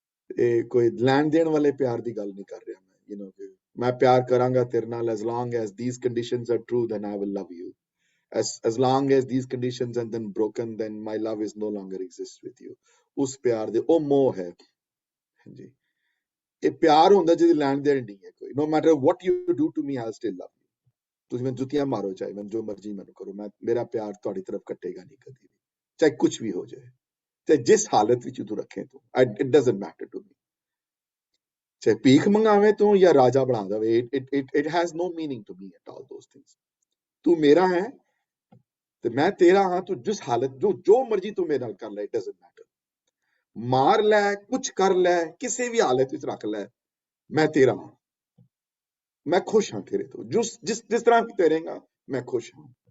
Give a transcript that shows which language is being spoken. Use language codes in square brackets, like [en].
[pa] ਇਹ ਕੋਈ ਲੈਣ ਦੇਣ ਵਾਲੇ ਪਿਆਰ ਦੀ ਗੱਲ ਨਹੀਂ ਕਰ ਰਿਹਾ ਮੈਂ, ਕਿ ਮੈਂ ਪਿਆਰ ਕਰਾਂਗਾ ਤੇਰੇ ਨਾਲ, [en] as long as these conditions are true then I will love you, as long as these conditions are then broken then my love is no longer exists with you। [pa] ਉਸ ਪਿਆਰ ਦੇ ਉਹ ਮੋਹ ਹੈ। ਹਾਂਜੀ, ਇਹ ਪਿਆਰ ਹੁੰਦਾ ਜਿਹਦੀ ਲੈਣ ਦੇਣ ਨਹੀਂ ਹੈ ਕੋਈ। [en] no matter what you do to me I'll still love you। [pa] ਤੁਸੀਂ ਮੈਨੂੰ ਜੁੱਤੀਆਂ ਮਾਰੋ, ਚਾਹੇ ਮੈਨੂੰ ਜੋ ਮਰਜ਼ੀ ਮੈਨੂੰ ਕਰੋ, ਮੇਰਾ ਪਿਆਰ ਤੁਹਾਡੀ ਤਰਫ ਕੱਟੇਗਾ ਨਹੀਂ ਕਦੀ ਵੀ, ਚਾਹੇ ਕੁਝ ਵੀ ਹੋ ਜਾਏ, ਚਾਹੇ ਜਿਸ ਹਾਲਤ ਵਿੱਚ ਤੂੰ ਰੱਖੇ ਤੂੰ, [en] it doesn't matter to me। [pa] ਚਾਹੇ ਭੀਖ ਮੰਗਾਵੇ ਤੂੰ ਜਾਂ ਰਾਜਾ ਬਣਾ ਦੇਵੇ, [en] it has no meaning to me at all those things। [pa] ਤੂੰ ਮੇਰਾ ਹੈ ਤੇ ਮੈਂ ਤੇਰਾ ਹਾਂ, ਤੂੰ ਜਿਸ ਹਾਲਤ, ਜੋ ਮਰਜ਼ੀ ਤੂੰ ਮੇਰੇ ਨਾਲ ਕਰ ਲੈ, [en] it doesn't matter। [pa] ਮਾਰ ਲੈ, ਕੁਝ ਕਰ ਲੈ, ਕਿਸੇ ਵੀ ਹਾਲਤ ਵਿੱਚ ਰੱਖ ਲੈ, ਮੈਂ ਤੇਰਾ ਹਾਂ, ਮੈਂ ਖੁਸ਼ ਹਾਂ ਤੇਰੇ ਤੋਂ, ਜਿਸ ਤਰ੍ਹਾਂ ਵੀ ਤੇਰੇਗਾ ਮੈਂ ਖੁਸ਼ ਹਾਂ।